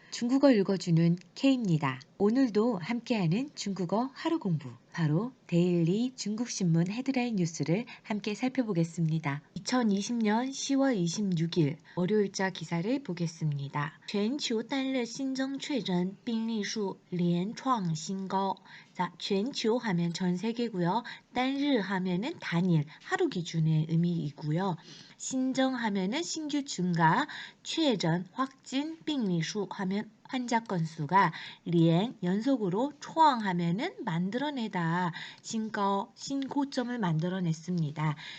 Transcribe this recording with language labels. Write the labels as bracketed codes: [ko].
[ko] 중국어 읽어주는 K입니다. 오늘도 함께하는 중국어 하루 공부, 바로 데일리 중국신문 헤드라인 뉴스를 함께 살펴보겠습니다. 2020년 10월 26일 월요일자 기사를 보겠습니다. [zh] 全球单日新增确诊病例数连创新高. [ko] 자, 全球하면 전 세계고요. 单日하면은 단일, 하루 기준의 의미이고요. 신정 하면은 신규 증가, 确诊 확진, 病例数 하면 환자 건수가, 连 연속으로, 创 하면은 만들어내다, 신고점을 만들어냈습니다.